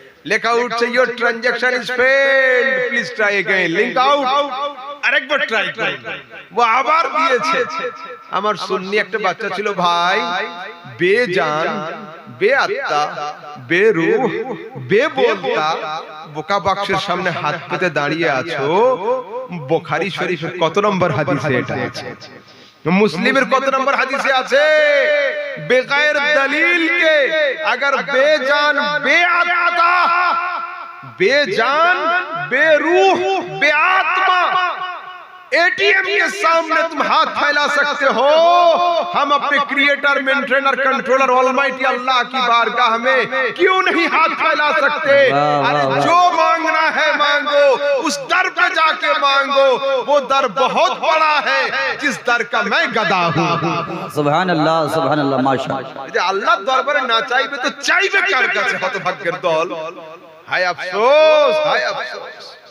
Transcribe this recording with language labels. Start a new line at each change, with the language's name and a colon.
Bangla: লেখা উঠছে
English: your transaction is failed, please try again,
Bangla: link out, আরেকবার ট্রাই করুন। ও আবার দিয়েছে। আমার সুন্নি একটা বাচ্চা ছিল ভাই, বেজান, বেআত্মা, বেরূহ, বেবোলতা বোকা বাক্সের সামনে হাত পেতে দাঁড়িয়ে আছো। বুখারী শরীফের কত নম্বর হাদিসে এটা আছে? মুসলিমের কত নম্বর হাদিসে আছে? বেগায়ের দলিল
Hindi: के अगर बेजान, बेआत्मा, बेजान, बेरूह, बेआत्मा एटीएम के सामने तुम हाथ फैला सकते हो। हम अपने
English: creator, maintainer, controller almighty
Hindi: अल्लाह की बारगाह में क्यों नहीं हाथ फैला सकते? अरे जो मांगना है मांगो, उस दर पे जाके मांगो। वो दर बहुत बड़ा है जिस दर का मैं गदा हूँ। सुभान अल्लाह माशाअल्लाह।
Bangla: যে আল্লাহর দরবারে না চাইবে তো চাইবে কার কাছে? হতভাগ্যের দল। হায় আফসোস, হায় আফসোস।